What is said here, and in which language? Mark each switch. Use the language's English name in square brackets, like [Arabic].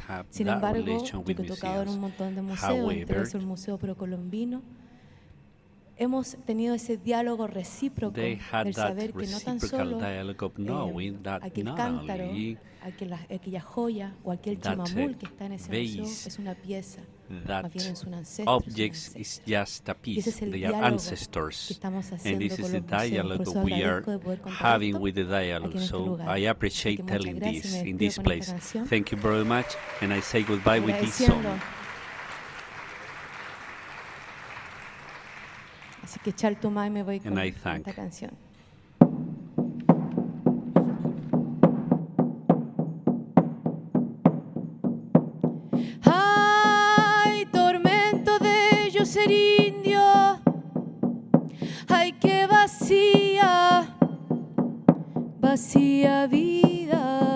[Spanish] Sin embargo, yo que he tocado en un montón de museos, entre eso el Museo Procolombino, hemos tenido ese diálogo recíproco del saber que no tan solo aquel cántaro, aquella joya o aquel chimamul que está en ese museo es una pieza, más bien es un ancestro. [English] Objects is just a piece, they are ancestors, and this is the dialogue we are having with the dialogue. So I appreciate telling this in this place. Thank you very much, and I say goodbye with this song. [Spanish] Así que Chaltumay me voy con esta canción. Ay, tormento de yo ser indio, ay, qué vacía, vacía vida.